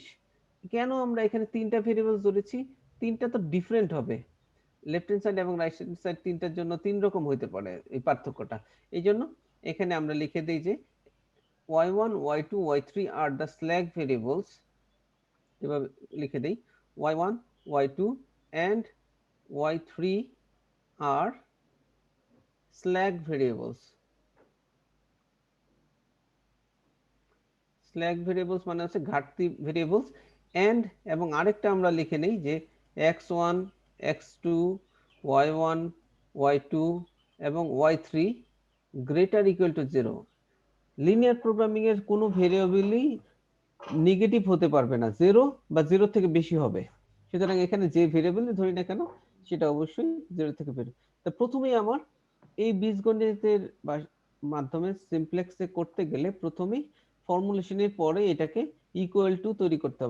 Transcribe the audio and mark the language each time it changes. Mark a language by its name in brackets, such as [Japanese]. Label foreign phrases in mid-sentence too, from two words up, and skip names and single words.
[Bangla] কেন আমরা এখানে তিনটা ভেরিয়েবল ধরেছি? তিনটা তো ডিফারেন্ট হবে, [English] left hand side [Bangla] এবং [English] right hand side [Bangla] তিনটার জন্য তিন রকম হইতে পারে এই পার্থক্যটা। এই জন্য এখানে আমরা লিখে দিই যে y1 y2 y3 [English] are the slack variables, [Bangla] এভাবে লিখে দেই [English] y1 y2 and y3 are slack variables। slack variables [Bangla] মানে হচ্ছে ঘাটতি ভেরিয়েবলস। এন্ড এবং আরেকটা আমরা লিখে নেই যে x1 x2 y1 y2 এবং y3 [English] greater equal to 0. linear programming [Bangla] এর কোনো ভেরিয়েবলই নেগেটিভ হতে পারবে না, 0 বা 0 থেকে বেশি হবে। সুতরাং এখানে যে ভেরিয়েবলই ধরি না কেন সেটা অবশ্যই 0 থেকে বের। তো প্রথমেই আমার এই বীজগণিতের মাধ্যমে সিমপ্লেক্সে করতে গেলে প্রথমেই ফর্মুলেশনের পরে এটাকে [English] equal to [Bangla] তৈরি করতে হবে।